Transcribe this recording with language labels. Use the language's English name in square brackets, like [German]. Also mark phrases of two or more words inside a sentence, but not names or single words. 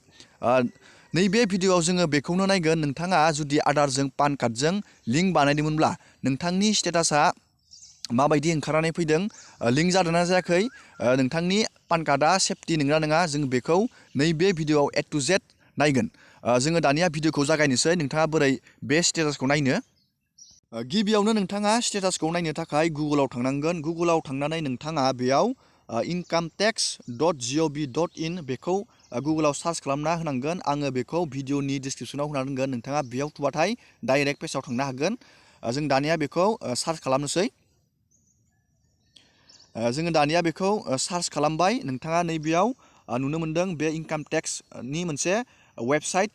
[Bodo] नैबे भिडिअआव जोङो बेखौनो नायगोन, नोंथाङा जुदि आधारजों पान कार्डजों लिंक बानायदोंमोनब्ला नोंथांनि स्टेटासा माबायदि ओंखारनानै फैदों, लिंक जादोंना जायाखै, नोंथांनि पान कार्डआ सेफटि नंगौना नङा, जों बेखौ नैबे भिडिअआव [English] A to Z [Bodo] नायगोन। जोङो दानिया भिडिअखौ जागायनोसै। नोंथाङा बोरै बे स्टेटासखौ नायनो? गिबियावनो नोंथाङा स्टेटासखौ नायनो थाखाय गुगोलाव थांनांगोन। गुगोलाव थांनानै नोंथाङा बेयाव incometax.gov.in बेखौ गुगोलाव सार्च खालामना होनांगोन। आङो बेखौ भिडिअनि डिसक्रिपसनाव होना दोनगोन। नोंथाङा बेयाव थुबाथाय डाइरेक्ट पेजाव थांनो हागोन। जों दानिया बेखौ सार्च खालामनोसै। जोङो दानिया बेखौ सार्च खालामबाय। नोंथाङा नैबेयाव नुनो मोन्दों बे [English] income taxni [Bodo] मोनसे वेबसाइट।